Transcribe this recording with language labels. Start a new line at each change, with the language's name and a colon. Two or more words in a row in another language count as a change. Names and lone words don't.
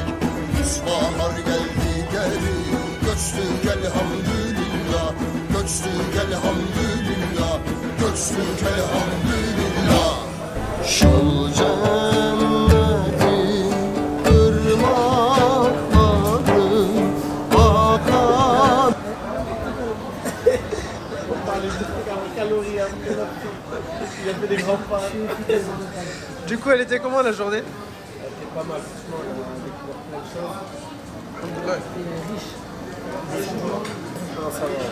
Turkish: Üç bahar geldi geri, göçtük elhamdülillah, göçtük elhamdülillah, göçtük elhamdülillah. Şol cennetin ırmakları akar.
French: Du coup, elle était comment la journée? Pas mal, franchement, on a découvert plein de choses. Alhamdoulilah. Non, ça va.